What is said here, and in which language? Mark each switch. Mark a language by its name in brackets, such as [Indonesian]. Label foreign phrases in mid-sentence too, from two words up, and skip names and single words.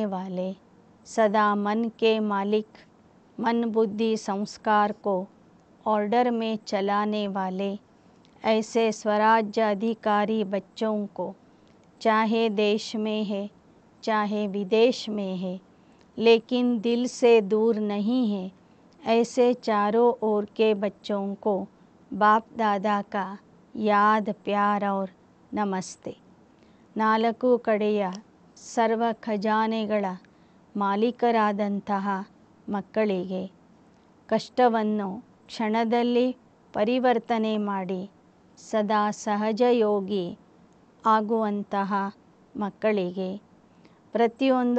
[Hindi] वाले, सदा मन के मालिक, मन बुद्धि संस्कार को ऑर्डर में चलाने वाले, ऐसे स्वराज्य अधिकारी बच्चों को चाहे देश में है चाहे विदेश में है लेकिन दिल से दूर नहीं है, ऐसे चारों ओर के बच्चों को बाप दादा का याद, प्यार और नमस्ते. [Kannada] ನಾಲ್ಕು ಕಡೆಯ ಸರ್ವ ಖಜಾನೆಗಳ ಮಾಲೀಕರಾದಂತಹ ಮಕ್ಕಳಿಗೆ ಕಷ್ಟವನ್ನು ಕ್ಷಣದಲ್ಲಿ ಪರಿವರ್ತನೆ ಮಾಡಿ ಸದಾ ಸಹಜಯೋಗಿ ಆಗುವಂತಹ ಮಕ್ಕಳಿಗೆ ಪ್ರತಿಯೊಂದು